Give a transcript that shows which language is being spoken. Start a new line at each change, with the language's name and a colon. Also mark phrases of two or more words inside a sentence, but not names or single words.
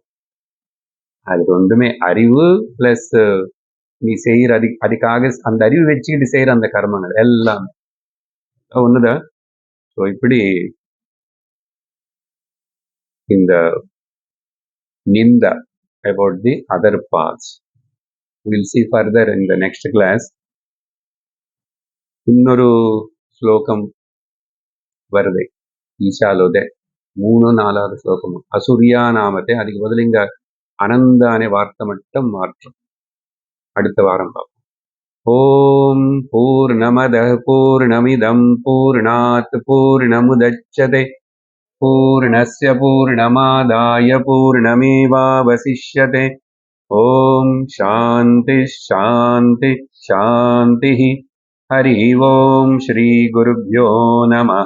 Tamil: அது ஒன்றுமே அறிவு பிளஸ் நீ செய்யற அதுக்காக அந்த அறிவு வச்சுக்கிட்டு செய்யற அந்த கர்மங்கள் எல்லாமே ஒண்ணுதான். ஸோ இப்படி இந்த நிந்தா
English: about the other paths we'll see further in the next class.
Tamil: இன்னொரு ஸ்லோகம் வருது ఈశాలోదే 3-4வது శ్లోకం
Sanskrit: असूर्या नामते,
Tamil: அதுக்கு பதில் இங்க அனந்த அనే வார்த்தை மட்டும் மாற்றும். அடுத்த வாரம் பார்ப்போம்.
Sanskrit: ओं पूर्णमदः पूर्णमिदं पूर्णात् पूर्णमुदच्यते पूर्णस्य पूर्णमादाय पूर्णमेवावशिष्यते. ओं शान्ति शान्ति शान्ति. हरि ओं श्री गुरुभ्यो नमः.